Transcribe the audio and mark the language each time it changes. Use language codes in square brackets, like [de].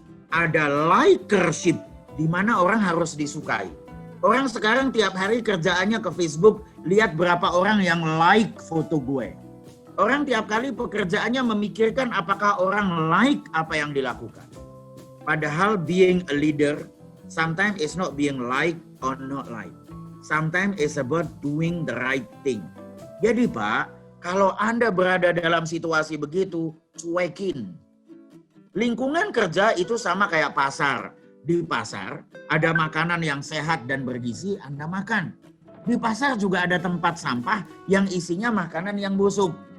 [id] Ada likership di mana orang harus disukai. Orang sekarang tiap hari kerjaannya ke Facebook, lihat berapa orang yang like foto gue. Orang tiap kali pekerjaannya memikirkan apakah orang like apa yang dilakukan. Padahal [en] being a leader sometimes it's not being liked or not liked. Sometimes it's about doing the right thing. [id] Jadi Pak, kalau Anda berada dalam situasi begitu, cuekin. Lingkungan kerja itu sama kayak pasar. Di pasar ada makanan yang sehat dan bergizi, Anda makan. Di pasar juga ada tempat sampah yang isinya makanan yang busuk.